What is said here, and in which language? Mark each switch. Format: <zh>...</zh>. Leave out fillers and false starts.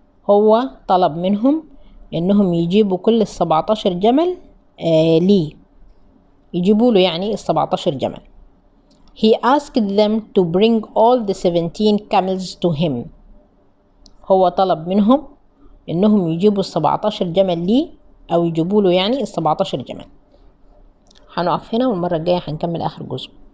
<ar>هو طلب منهم إنهم يجيبوا كل 17 جمل ليه، يجيبوا له يعني 17 جمل.</ar> <en>He asked them to bring all the 17 camels to him.</en> <ar>هو طلب منهم إنهم يجيبوا 17 جمل ليه أو يجيبوا له يعني 17 جمل. هنقف هنا والمرة الجاية هنكمل آخر جزء.</ar>